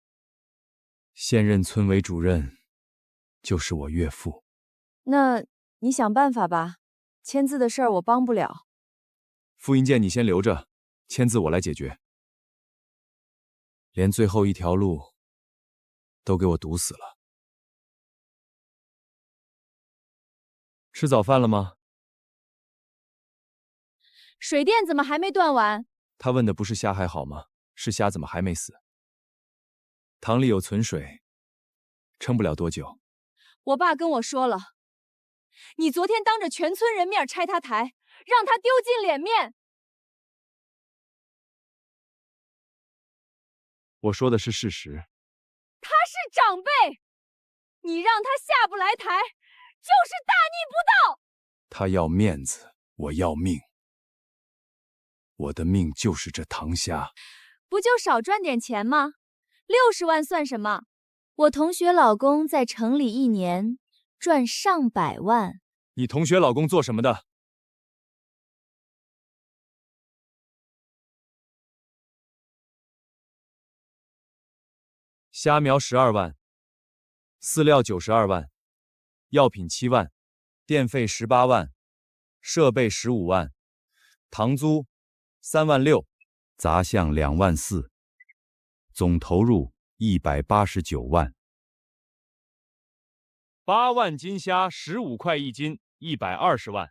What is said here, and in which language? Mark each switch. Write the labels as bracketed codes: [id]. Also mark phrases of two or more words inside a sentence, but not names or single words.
[zh] 現任村委主任就是我岳父。那你想辦法吧，簽字的事兒我幫不了。複印件你先留着，簽字我來解決。連最後一條路都給我堵死了。吃早飯了嗎？水電怎麼還沒斷完？他問的不是蝦還好嗎？是蝦怎麼還沒死？塘裡有存水，撐不了多久。我爸跟我說了，你昨天當着全村人面拆他台，讓他丟盡臉面。我說的是事實。他是長輩，你讓他下不來台，就是大逆不道。他要面子，我要命。我的命就是這塘蝦。不就少賺點錢嗎？60萬算什麼？我同學老公在城裡1年賺上百萬。你同學老公做什麼的？蝦苗12萬，飼料92萬，藥品7萬，電費18萬，設備15萬，塘租3萬6，雜項2萬4，總投入189萬。8萬斤蝦，15塊1斤，120萬。